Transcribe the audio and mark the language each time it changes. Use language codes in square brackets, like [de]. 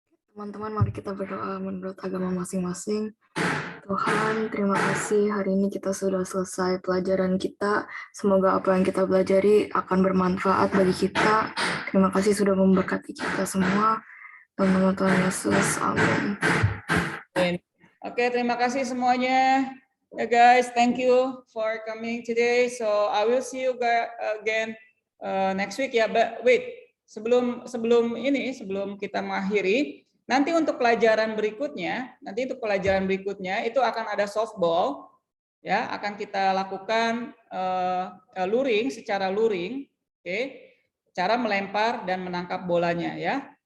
[id] Teman-teman, mari kita berdoa menurut agama masing-masing. Tuhan, terima kasih hari ini kita sudah selesai pelajaran kita. Semoga apa yang kita pelajari akan bermanfaat bagi kita. Terima kasih sudah memberkati kita semua. Dalam nama Tuhan Yesus, amin. Oke, terima kasih semuanya. [en] Ya guys, thank you for coming today. So I will see you again next week ya. But wait, [id] sebelum kita mengakhiri, nanti untuk pelajaran berikutnya, itu akan ada softball, ya, akan kita lakukan luring, secara luring, oke, cara melempar dan menangkap bolanya ya.